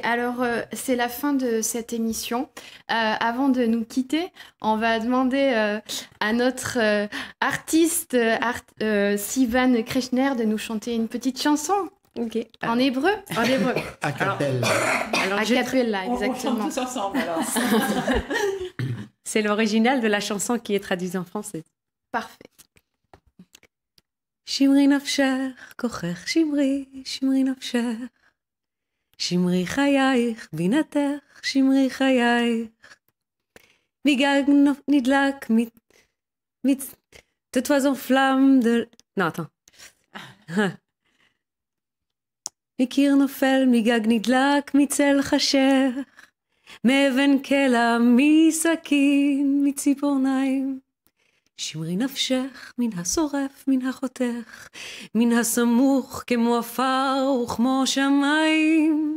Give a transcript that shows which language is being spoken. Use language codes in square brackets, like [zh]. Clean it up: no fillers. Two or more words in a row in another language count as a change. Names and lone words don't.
[fr] Alors, c'est la fin de cette émission. Avant de nous quitter, on va demander à notre artiste Sivan Kreshner de nous chanter une petite chanson. Ok. En hébreu. A cappella. A cappella, exactement. On chante tous ensemble, alors. C'est l'original de la chanson qui est traduite en français. Parfait. [he] שמרי נפשך, כוחך שמרי, שמרי נפשך. שמרי חייך, בינתך, שמרי חייך. מגג נדלק, [fr] de toi en flamme de... Non, attends. [he] מקיר נופל, מגג נדלק, מצל חשך, מאבן קלע, מסכין, מציפורניים. שמרי נפשך מן השורף, מן החותך, מן הסמוך כמו עפר וכמו שמיים.